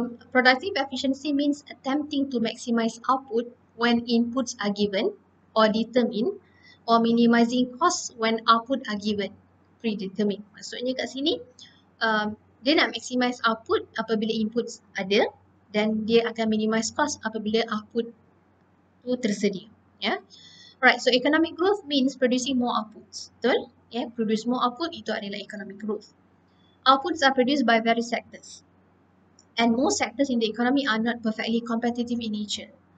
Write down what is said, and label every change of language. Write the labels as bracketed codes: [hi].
[en] Productive efficiency means attempting to maximize output when inputs are given or determined, or minimizing costs when output are given, predetermined. [ms] Maksudnya kat sini dia nak [en] maximize output [ms] apabila inputs ada dan dia akan [en] minimize cost [ms] apabila output tu tersedia. [en] Right, so economic growth means producing more outputs. [ms] Betul? [en] Produce more output [ms] itu adalah [en] economic growth. Outputs are produced by various sectors. And most sectors in the economy are not perfectly competitive in nature.